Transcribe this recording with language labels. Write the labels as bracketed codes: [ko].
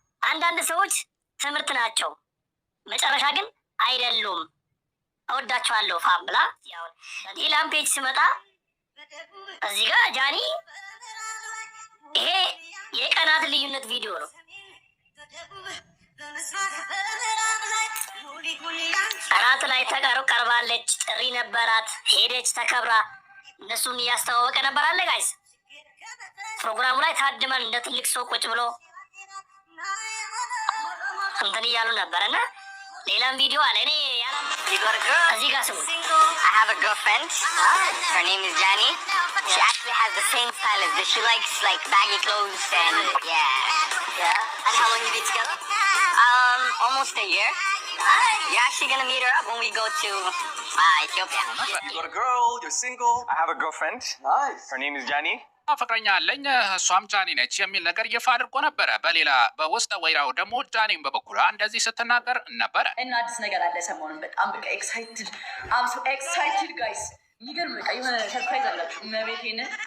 [am] አንዳንድ ሰዎች ትምህርት ናቸው፣ መጨረሻ ግን አይደሉም። እወዳቸዋለሁ ፋም ብላ ሌላም ፔጅ ስመጣ እዚህ ጋር ጃኒ ይሄ የቀናት ልዩነት ቪዲዮ ነው። እራት ላይ ቀርባለች፣ ጥሪ ነበራት፣ ሄደች ተከብራ፣ እነሱን እያስተዋወቀ ነበር አለ ጋይስ። ፕሮግራሙ ላይ ታድመን እንደ ትልቅ ሰው ቁጭ ብሎ እንትን እያሉ ነበረና ሌላም ቪዲዮ አለ። እኔ እዚህ ጋር ስሙ [en] I have a girlfriend. Her name is Jani. She actually has the same style as this. She likes like baggy clothes and yeah. And how long have you been together? Almost a year. You're actually gonna meet her up when we go to Ethiopia. You got a girl, you're single. I have a girlfriend. Nice. Her name is Jani. [am] ፍቅረኛ አለኝ እሷም ጃኒ ነች የሚል ነገር ይፋ አድርጎ ነበረ። በሌላ በውስጥ ወይራው ደግሞ ጃኒም በበኩሏ እንደዚህ ስትናገር ነበረ። እና አዲስ ነገር አለ ሰሞኑን በጣም በቃ ኤክሳይትድ ጋይስ የሚገርም በቃ የሆነ ሰርፕራይዝ አላችሁ መቤቴን።